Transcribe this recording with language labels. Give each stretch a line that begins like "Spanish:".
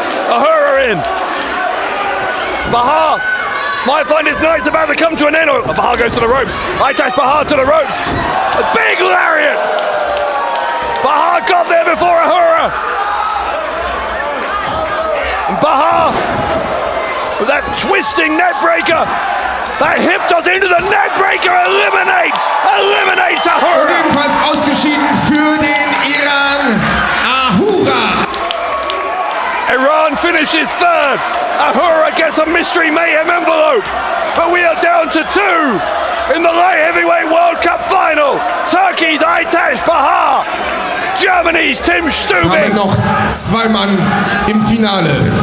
English: Ahura in. Bahar might find his night's about to come to an end. Bahar goes to the ropes. Aytac Bahar to the ropes. A big lariat! Bahar got there before Ahura. And Bahar with that twisting net breaker. That hip toss into the net breaker eliminates Ahura.
German: Und ebenfalls ausgeschieden für den Iran, Ahura.
English: Iran finishes third. Ahura gets a Mystery Mayhem envelope. But we are down to 2 in the light heavyweight World Cup final. Turkey's Aytac Bahar. Germany's Tim Stübing.
German: Damit noch 2 Mann im Finale.